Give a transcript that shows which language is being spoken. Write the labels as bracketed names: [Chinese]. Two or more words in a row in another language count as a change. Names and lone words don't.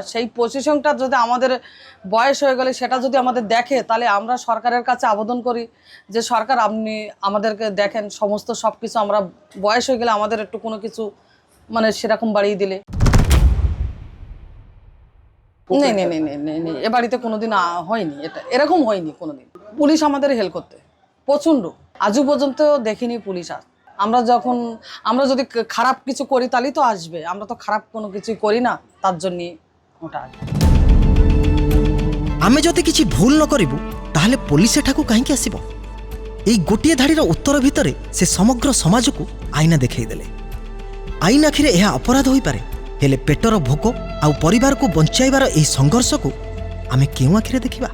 [Bangla] সেই পজিশনটা যদি আমাদের বয়স হয়ে গেলে সেটা যদি আমাদের দেখে, তাহলে আমরা সরকারের কাছে আবেদন করি যে সরকার আপনি আমাদেরকে দেখেন, সমস্ত সব কিছু আমরা বয়স হয়ে গেলে আমাদের একটু কোনো কিছু মানে সেরকম বাড়িয়ে দিলে। নেই নেই নেই নেই নেই নেই, এ বাড়িতে কোনোদিন হয়নি, এটা এরকম হয়নি কোনোদিন। পুলিশ আমাদের হেল্প করতে প্রচণ্ড, আজও পর্যন্ত দেখিনি পুলিশ আস। আমরা যদি খারাপ কিছু করি তাহলেই তো আসবে, আমরা তো খারাপ কোনো কিছুই করি না, তার জন্য ওটা আসবে। [Odia] ଆମେ ଯଦି କିଛି ଭୁଲ ନ କରିବୁ ତାହେଲେ ପୋଲିସ ଏଠାକୁ କାହିଁକି ଆସିବ? ଏଇ ଗୋଟିଏ ଧାଡ଼ିର ଉତ୍ତର ଭିତରେ ସେ ସମଗ୍ର ସମାଜକୁ ଆଇନା ଦେଖାଇଦେଲେ। ଆଇନ ଆଖିରେ ଏହା ଅପରାଧ ହୋଇପାରେ, ହେଲେ ପେଟର ଭୋକ ଆଉ ପରିବାରକୁ ବଞ୍ଚାଇବାର ଏହି ସଂଘର୍ଷକୁ ଆମେ କେଉଁ ଆଖିରେ ଦେଖିବା?